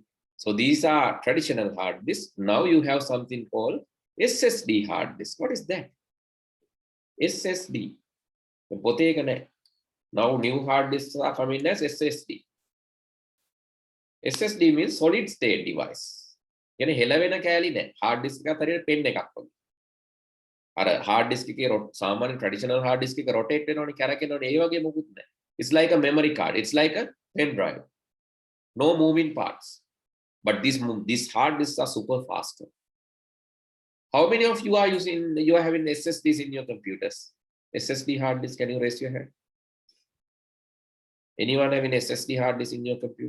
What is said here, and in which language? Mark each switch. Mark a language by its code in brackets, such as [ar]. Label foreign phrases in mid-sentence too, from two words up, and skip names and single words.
[en] So these are traditional hard disks. Now you have something called SSD hard disk. What is that? SSD. Now new hard disks are coming as SSD. SSD means solid state device. [si] කියන්නේ හෙලවෙන කෑලි නෑ. [en] hard disk [si] එකත් හරියට pen එකක් වගේ. අර [en] hard disk [si] එකේ සාමාන්‍ය [en] traditional hard disk [si] එක rotate වෙනවනේ, කැරකෙනවනේ, ඒ වගේ මොකුත් නෑ. [en] It's like a memory card. It's like a pen drive. No moving parts. But these hard disks are super faster. How many of you are having SSDs in your computers? SSD hard disk, can you raise your hand? Anyone having SSD hard disk in your computer?